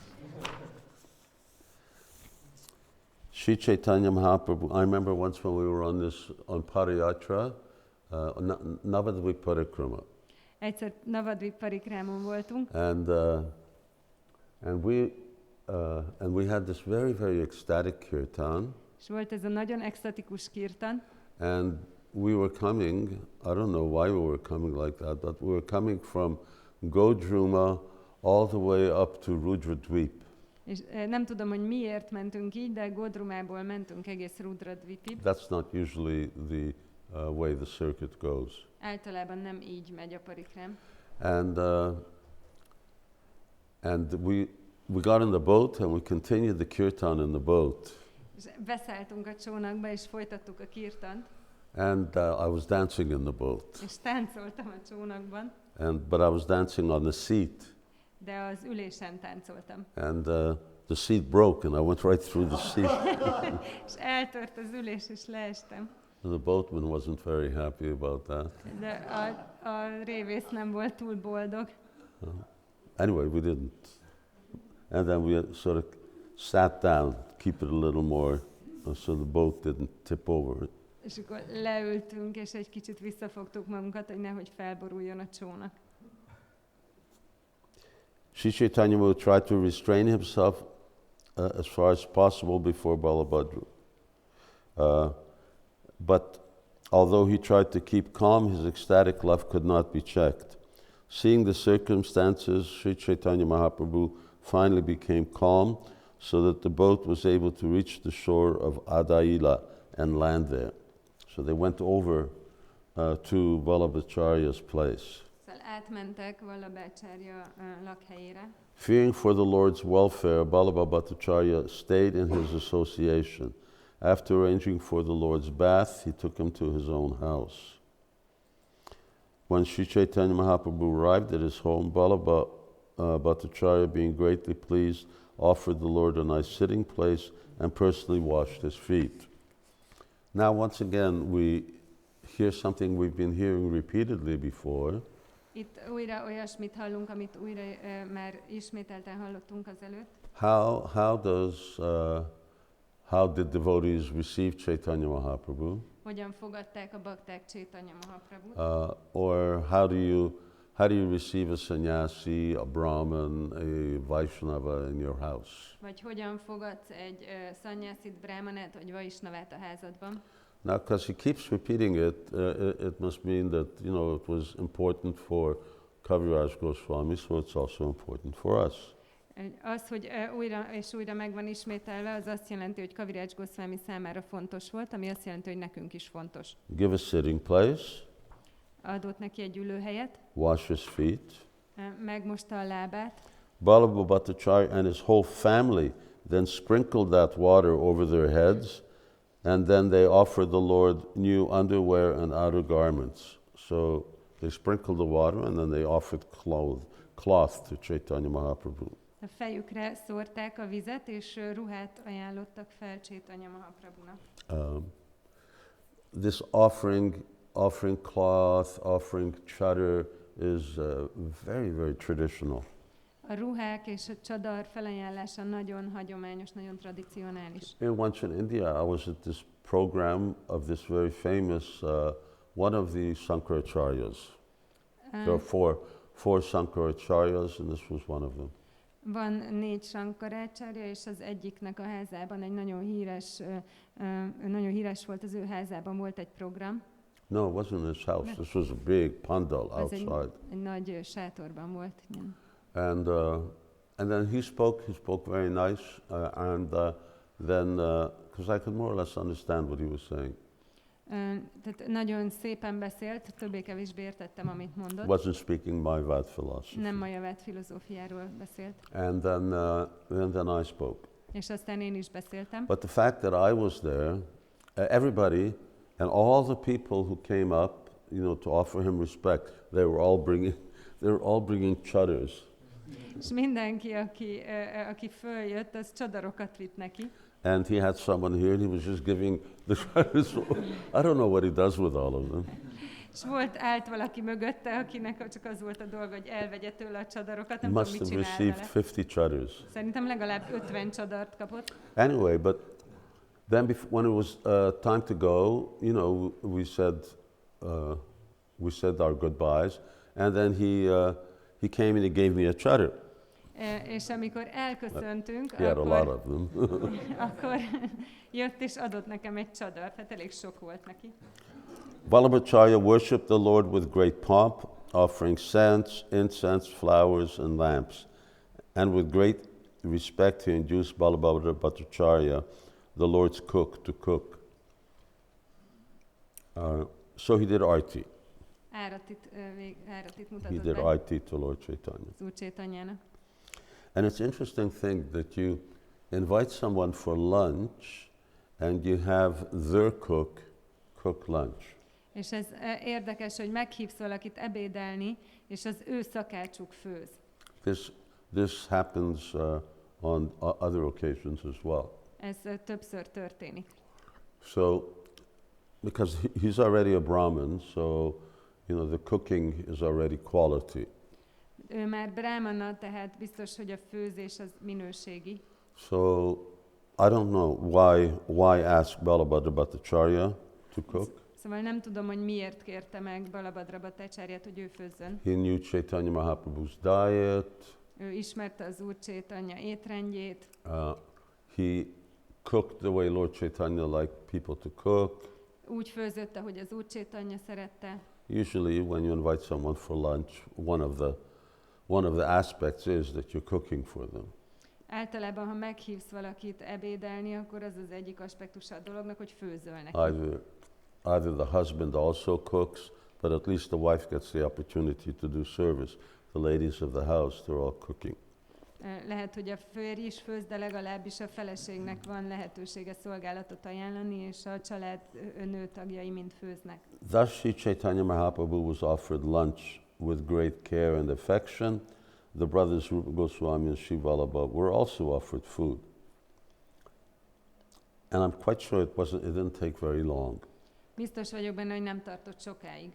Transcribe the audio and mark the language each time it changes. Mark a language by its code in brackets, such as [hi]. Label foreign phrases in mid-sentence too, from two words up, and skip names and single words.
[en] Sri Chaitanya Mahaprabhu, I remember once when we were on Pariyatra, Navadvip Parikrama. [hu] Egyszer Navadvip Parikrámon voltunk. [en] And we had this very, very ecstatic kirtan. [hu] És volt ez a nagyon extatikus kirtan. [en] And we were coming, I don't know why we were coming like that, but we were coming from Godruma all the way up to Rudradvip. [hu] És nem tudom, hogy miért mentünk így, de Godrumából mentünk egész Rudradvipig. [en] That's not usually the way the circuit goes. [hu] Általában nem így megy a parikrám. [en] And we got in the boat and we continued the kirtan in the boat. [hu] És beszálltunk a csónakba, és folytattuk a kirtant. [en] And I was dancing in the boat. [hu] És táncoltam a csónakban. [en] But I was dancing on the seat. [hu] De az ülésen táncoltam. [en] And the seat broke and I went right through the seat. [hu] És eltört az ülés, és leestem. [en] The boatman wasn't very happy about that. [hu] De a révész nem volt túl boldog. [en] Anyway, we didn't. And then we sort of sat down, keep it a little more, so the boat didn't tip over. [hu] És akkor leültünk, és egy kicsit visszafogtuk magunkat, hogy nehogy felboruljon a csónak. [en] Sri Chaitanya would try to restrain himself as far as possible before Balabhadra. But although he tried to keep calm, his ecstatic love could not be checked. Seeing the circumstances, Sri Chaitanya Mahaprabhu finally became calm so that the boat was able to reach the shore of Adaila and land there. So they went over to Vallabhacharya's place. [hu] Szóval átmentek Vallabhacharya lakhelyére. [en] Fearing for the Lord's welfare, Vallabhacharya stayed in his association. After arranging for the Lord's bath, he took him to his own house. When Sri Chaitanya Mahaprabhu arrived at his home, Vallabhacharya, being greatly pleased, offered the Lord a nice sitting place and personally washed his feet. Now, once again, we hear something we've been hearing repeatedly before. [hu] Itt újra olyasmit hallunk, amit újra már ismételten hallottunk azelőtt. [en] how did devotees receive Caitanya Mahaprabhu? [hu] Hogyan fogadták a bakták Caitanya Mahaprabhut? [en] Or how do you receive a sannyasi, a brahman, a Vaishnava in your house? [hu] Vagy hogyan fogadsz egy szanyászit, brahmanát vagy vaisnavát a házadban? [en] Now, because he keeps repeating it, it must mean that, it was important for Kaviraj Gosvāmī, so it's also important for us. [hu] Az, hogy újra és újra meg van ismételve, az azt jelenti, hogy Kaviraj Gosvāmī számára fontos volt, ami azt jelenti, hogy nekünk is fontos. [en] Give a sitting place. [hu] Adott neki egy ülőhelyet. [en] Wash his feet. [hu] Megmosta a lábát. [en] Ballabha Bhattacharya and his whole family then sprinkled that water over their heads, and then they offered the Lord new underwear and outer garments. So they sprinkled the water, and then they offered cloth to Caitanya Mahaprabhu. [hu] A fejükre szórták a vizet, és ruhát ajánlottak fel Caitanya Mahaprabhunak. [en] This offering cloth, offering chadar is very, very traditional. [hu] A ruhák és a csadar felajánlása nagyon hagyományos, nagyon tradicionális. [en] Once in India, I was at this program of this very famous, one of the Sankaracharyas. There are four Sankaracharyas, and this was one of them. [hu] Van 4 Sankaracharya, és az egyiknek a házában egy nagyon híres volt, az ő házában volt egy program. [en] No, it wasn't in his house. This was a big pandal outside. [hu] Egy nagy sátorban volt. Igen. [en] And then he spoke very nice, then because I could more or less understand what he was saying. [hu] Tehát nagyon szépen beszélt, többé-kevésbé értettem, amit mondott. [en] Wasn't speaking Mayavad philosophy. [hu] Nem Mayavad filozófiáról beszélt. [en] And then I spoke. [hu] És aztán én is beszéltem. [en] But the fact that I was there, everybody and all the people who came up, to offer him respect, they were all bringing chadars. [hu] És mindenki, aki följött, az csadarokat vitt neki. [en] And he had someone here, and he was just giving the chadars. I don't know what he does with all of them. [hu] És állt valaki mögötte, akinek csak az volt a dolga, hogy elvegye tőle a csadarokat, nem tudom, mit csinál vele. [en] Must have received 50 chadars. [hu] Szerintem legalább 50 csadart kapott. [en] Anyway, but then when it was time to go, we said our goodbyes, and then he came and he gave me a chadar. [hu] És amikor elköszöntünk, [en] He had a lot of them. [hu] akkor jött és adott nekem egy csadart, hát elég sok volt neki. [en] Vallabhacharya worshipped the Lord with great pomp, offering scents, incense, flowers, and lamps. And with great respect he induced Ballabhacharya, the Lord's cook, to cook. So he did arti. [hu] Áratit [en] He [hu] mutatott [en] did [hu] be [en] arti to Lord Caitanya. [hu] az Úr Caitanyának. [en] And it's interesting thing that you invite someone for lunch and you have their cook lunch. [hu] És ez érdekes, hogy meghívsz valakit ebédelni, és az ő szakácsuk főz. [en] This happens on other occasions as well. [hu] Ez többször történik. [en] So, because he's already a Brahmin, so the cooking is already quality. [hu] Ő már brahmana, tehát biztos, hogy a főzés az minőségi. [en] So, I don't know why ask Balabhadra Bhattacharya to cook. [hu] Szóval nem tudom, hogy miért kérte meg Balabhadra Bhattacharját, hogy ő főzzön. [en] He knew Caitanya Mahaprabhu's diet. [hu] Ő ismerte az Úr Caitanya étrendjét. [en] He cooked the way Lord Caitanya liked people to cook. [hu] Úgy főzött, ahogy az Úr Caitanya szerette. [en] Usually when you invite someone for lunch, one of the aspects is that you're cooking for them. [hu] Általában, ha meghívsz valakit ebédelni, akkor az az egyik aspektusa a dolognak, hogy főzöl neki. [en] Either the husband also cooks, but at least the wife gets the opportunity to do service. The ladies of the house, they're all cooking. [hu] Lehet, hogy a férj is főz, de legalábbis a feleségnek van lehetősége szolgálatot ajánlani, és a család nő tagjai mind főznek. [en] Thus Sri Caitanya Mahaprabhu was offered lunch with great care and affection. The brothers Rūpa Gosvāmī and Sri Vallabha were also offered food. And I'm quite sure it didn't take very long. [hu] Biztos vagyok benne, hogy nem tartott sokáig.